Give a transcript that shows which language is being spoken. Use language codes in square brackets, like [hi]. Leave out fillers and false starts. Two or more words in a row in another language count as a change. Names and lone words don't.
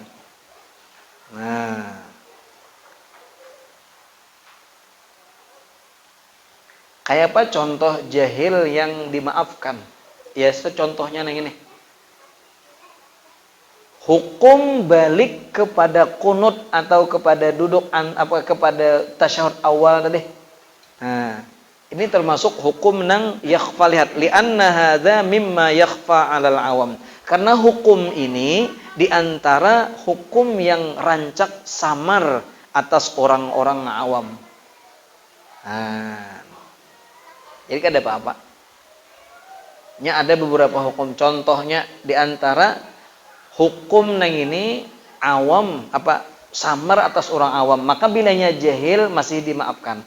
[bjn] Nah, kayak apa contoh jahil yang dimaafkan? Ya, secontohnya nang ini. Hukum balik kepada kunut atau kepada duduk kepada tasyahud awal tadi. Nah, ini termasuk hukum nang yakhfa, lihat [ar] لأن هذا مما يخفى على العوام. [bjn] Karena hukum ini diantara hukum yang rancak samar atas orang-orang awam. Nah, jadi kan ada apa-apa. Ada beberapa hukum, contohnya diantara hukum nang ini awam samar atas orang awam, maka bilanya jahil masih dimaafkan.